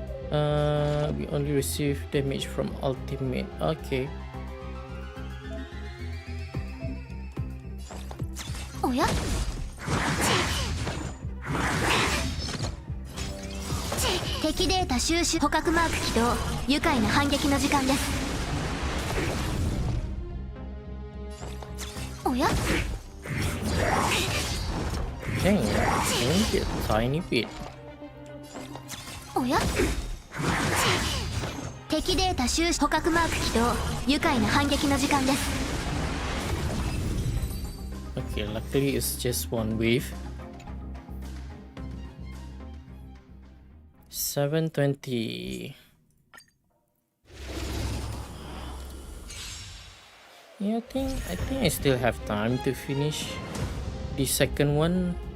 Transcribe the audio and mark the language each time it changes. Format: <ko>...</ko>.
<en>We only receive damage from ultimate. Okay.</en> <ja>おや敵データ収集捕獲マーク起動。愉快な反撃の時間です。おや</ja> <en>Dang, maybe a tiny bit.</en> <ja>おや敵データ収捕獲マーク起動愉快な反撃の時間です</ja> <en>Okay, luckily it's just one wave. 720. Yeah, I think I still have time to finish the second one.</en>